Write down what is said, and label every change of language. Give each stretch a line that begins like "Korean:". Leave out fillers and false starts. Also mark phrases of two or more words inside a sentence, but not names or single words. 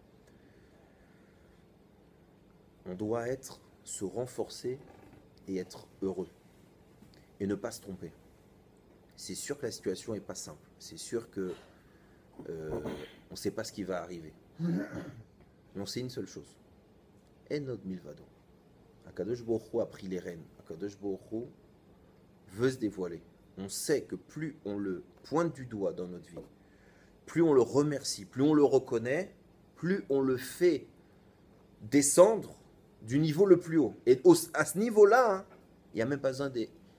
French: C'est le code. On doit être se renforcer et être heureux. Et ne pas se tromper. C'est sûr que la situation n'est pas simple. C'est sûr que on ne sait pas ce qui va arriver. Mais on sait une seule chose.
Hebrew: אין עוד מלבדו. הקדוש ברוך הוא
French: a pris les rênes.
Hebrew: הקדוש ברוך הוא
French: veut se dévoiler. On sait que plus on le pointe du doigt dans notre vie, plus on le remercie, plus on le reconnaît, plus on le fait descendre du niveau le plus haut. Et à ce niveau-là, il n'y a même pas besoin des...